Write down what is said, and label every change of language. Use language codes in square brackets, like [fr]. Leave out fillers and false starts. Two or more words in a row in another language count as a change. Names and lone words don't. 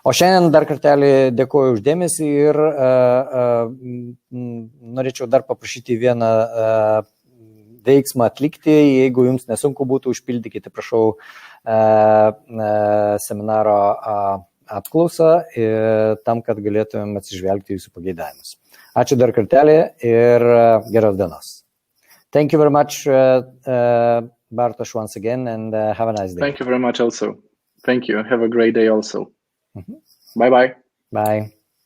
[lt] O šiandien dar kartelį dėkoju uždėmesį ir norėčiau dar paprašyti vieną veiksmą atlikti. Jeigu jums nesunku būtų, užpildykite, prašau, seminaro apklausą tam, kad galėtumėm atsižvelgti jūsų pageidavimus. Ačiū dar kartelį ir geros dienos. [en] Thank you very much, Bartosz, once again, and have a nice day. Thank you very much also. Thank you. Have a great day also. Bye-bye. Bye.